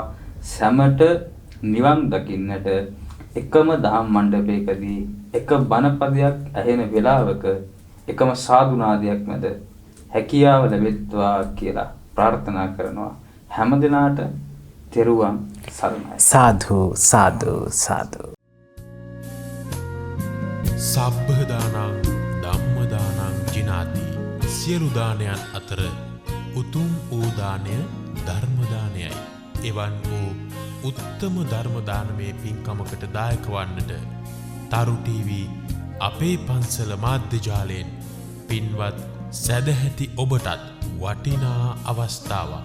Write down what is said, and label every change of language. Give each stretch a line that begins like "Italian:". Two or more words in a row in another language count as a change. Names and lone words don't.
Sinhala: සැමට නිවන් දකින්නට එකම දහම් මණ්ඩපයකදී එක බණපදයක් ඇහෙන වෙලාවක එකම සාදුනාදයක් මැද හැකියාව ලැබෙත්වා කියලා ප්‍රාර්ථනා කරනවා. හැම දිනාට තෙරුවන් සරණයි. සාදු සාදු සාදු.
Pali: සබ්බ දානං ධම්ම දානං ජිනාති.
Sinhala: සියලු දානයන් අතර උතුම් වූ දානය ධර්ම දානයයි. එවන් වූ උත්තම ධර්ම දානමේ පින්කමකට දායක වන්නට තරු ටීවී අපේ පන්සල මාධ්‍ය ජාලයෙන් පින්වත් සැදැහැති ඔබටත් වටිනා අවස්ථාවක්.